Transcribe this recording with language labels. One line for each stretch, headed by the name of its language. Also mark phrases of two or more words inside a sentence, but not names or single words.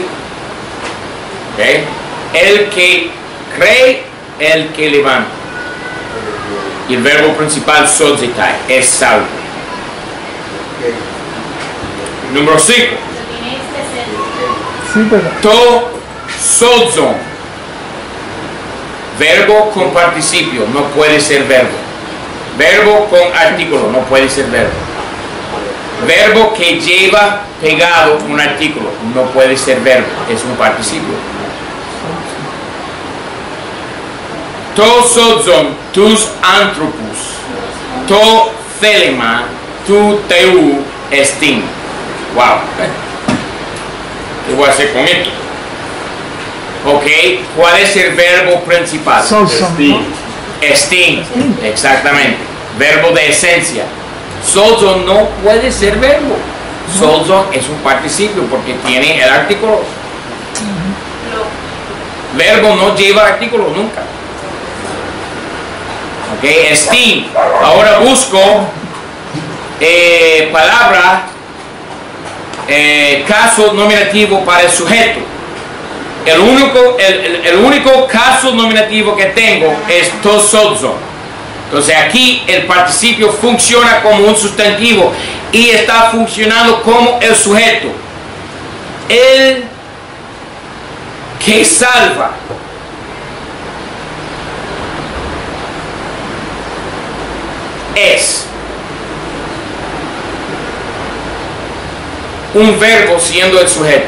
Spanish: ¿Okay? El que cree, el que levanta. Y el verbo principal, sozitai, es salvo. Número 5. Sí, pero.
Greek: τὸ σῷζον.
Spanish: Verbo con participio, no puede ser verbo. Verbo con artículo, no puede ser verbo. Verbo que lleva pegado un artículo, no puede ser verbo, es un participio.
Greek: τὸ σῷζον τοὺς ἀνθρώπους, τὸ θέλημα, τοῦ θεοῦ ἐστιν.
Spanish: Wow. ¿Qué voy a hacer con esto? Ok, ¿cuál es el verbo principal? Estin, exactamente. Verbo de esencia. Sozon no puede ser verbo. Sozon es un participio porque tiene el artículo. Verbo no lleva artículo nunca. Ok, estin. Ahora busco palabra, caso nominativo para el sujeto. El único caso nominativo que tengo es
Greek: τὸ σῷζον.
Spanish: Entonces aquí el participio funciona como un sustantivo y está funcionando como el sujeto. El que salva. Es un verbo siendo el sujeto.